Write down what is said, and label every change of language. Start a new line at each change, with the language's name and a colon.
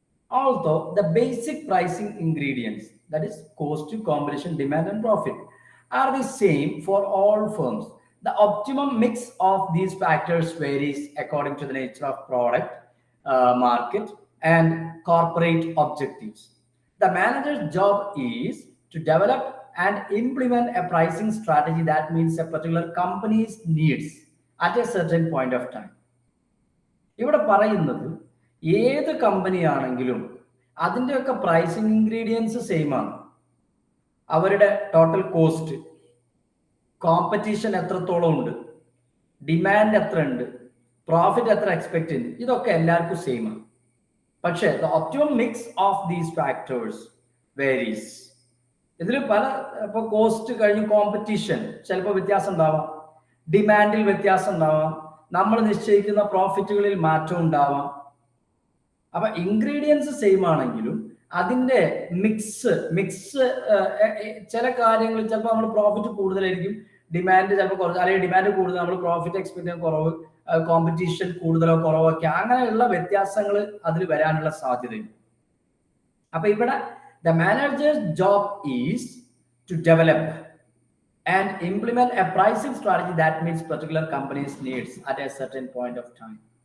English: Although the basic pricing ingredients, that is cost, competition, demand and profit, are the same for all firms, the optimum mix of these factors varies according to the nature of product, market and corporate objectives. The manager's job is to develop and implement a pricing strategy that meets a particular company's needs at a certain point of time.
Malayalam: ഇവിടെ പറയുന്നത് ഏത് കമ്പനിയാണെങ്കിലും അതിൻ്റെയൊക്കെ pricing ingredients same ആണ്. അവരുടെ total cost, competition എത്രത്തോളം ഉണ്ട്, demand എത്ര ഉണ്ട്, പ്രോഫിറ്റ് എത്ര എക്സ്പെക്ട് ചെയ്യുന്നു, ഇതൊക്കെ എല്ലാവർക്കും സെയിം ആണ്.
English: പക്ഷേ the optimum mix of these factors varies.
Malayalam: ഇതിൽ ഇപ്പോൾ കോസ്റ്റ് കഴിഞ്ഞ് കോമ്പറ്റീഷൻ ചിലപ്പോൾ വ്യത്യാസം ഉണ്ടാവാം, ഡിമാൻഡിൽ വ്യത്യാസം ഉണ്ടാവാം, നമ്മൾ നിശ്ചയിക്കുന്ന പ്രോഫിറ്റുകളിൽ മാറ്റം ഉണ്ടാവാം. അപ്പൊ ഇൻഗ്രീഡിയൻസ് സെയിം ആണെങ്കിലും അതിന്റെ മിക്സ് ചില കാര്യങ്ങളിൽ ചിലപ്പോൾ നമ്മൾ പ്രോഫിറ്റ് കൂടുതലായിരിക്കും, ഡിമാൻഡ് ചിലപ്പോൾ കുറച്ച്, അല്ലെങ്കിൽ ഡിമാൻഡ് കൂടുതൽ നമ്മൾ പ്രോഫിറ്റ് എക്സ്പെക്ട് ചെയ്യാൻ കുറവ്, കോമ്പറ്റീഷൻ കൂടുതലോ കുറവോ ഒക്കെ, അങ്ങനെയുള്ള വ്യത്യാസങ്ങൾ അതിൽ വരാനുള്ള സാധ്യതയുണ്ട്. അപ്പൊ ഇവിടെ
English: The manager's job is to develop and implement a pricing strategy that meets particular company's needs at a certain point of time.